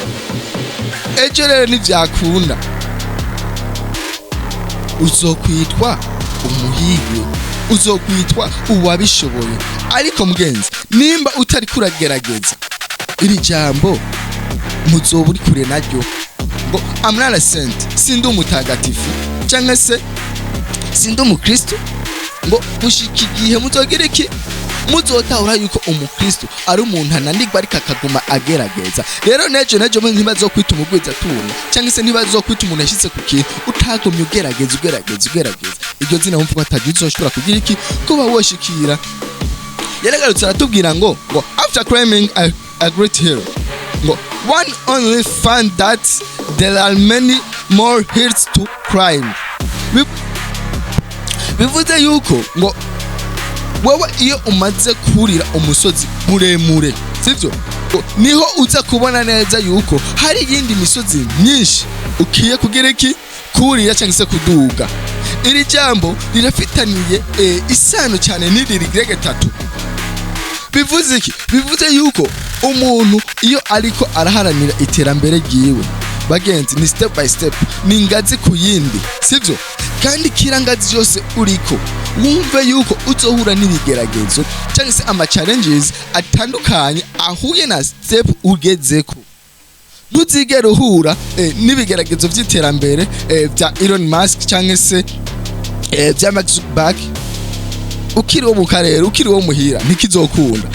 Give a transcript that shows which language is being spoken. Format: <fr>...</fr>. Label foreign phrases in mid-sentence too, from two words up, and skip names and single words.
<rn>Ejo rero nivyakunda uzokwitwa umuhigwe, uzokwitwa uwabishoboye. Ariko mugenzi, nimba utari kuragerageza iri jambo muzoba uri kure naryo ngo</rn> <en>I'm not a saint,</en> <rn>sindi umutagatifu cyangwa se sindi umukristo, ngo mushika igihe muzogira iki, muzotahura yuko umukristo ari umuntu ananirwa ariko akaguma agerageza. Rero nejo ntibazokwita umugwiza tunga cyangwa se ntibazokwita umuntu yashitse ku kintu utagumye ugerageza. Iryo zina wumva ko atagiye uzoshobora kugira iki, kuba woshikira. Yaragarutse aratubwira ngo</rn> <en>after climbing a great hill, ngo one only found that there are many more hills to climb.</en> <rn>Bivuze yuko ngo wowe iyo umaze kurira umusozi muremure, sivyo, niho uza kubona neza yuko hari yindi misozi myinshi ukiye kugira iki, kurira cyangwa se kuduga. Iri jambo rirafitaniye isano cyane n'iri Grege 3. Bivuze iki? Bivuze yuko umuntu iyo ariko araharanira iterambere ryiwe, bagenzi, ni</rn> <en>step by step,</en> <rn>ni ngazi ku yindi, sivyo? Kandi kirangazi yose uriko wumve yuko uzohura n'ibigeragezo cyangwa se ama challenges atandukanye ahuye na step ugezeko. Ntuzigere uhura n'ibigeragezo by'iterambere bya Elon Musk cyangwa se bya Mark Zuckerberg ukiri wo mu karere, ukiri wo muhira, ntikizokunda.</rn>